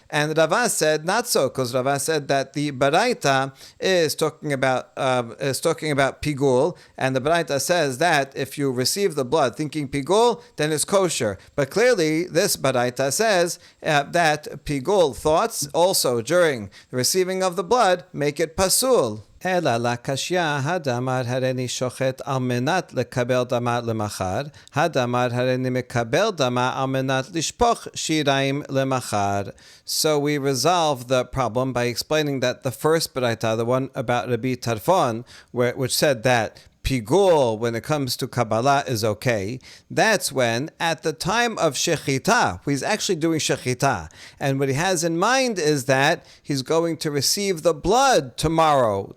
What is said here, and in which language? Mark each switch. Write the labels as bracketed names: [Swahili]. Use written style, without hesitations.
[English] And Rava said not so, because Rava said that the baraita is talking about pigul, and the baraita says that if you receive the blood thinking pigul, then it's kosher. But clearly, this baraita says that pigul thoughts also during the receiving of the blood make it pasul. [Hebrew] אלא לקשיא הדמר הריני שוחט על מנת לקבל דמה למחר, הדמר הריני מקבל דמה על מנת לשפוך שיריים למחר. [English] So we resolve the problem by explaining that the first baraita, the one about Rabbi Tarfon, which said that pigul, when it comes to Kabbalah, is okay. That's when, at the time of shechita, he's actually doing shechita, and what he has in mind is that he's going to receive the blood tomorrow.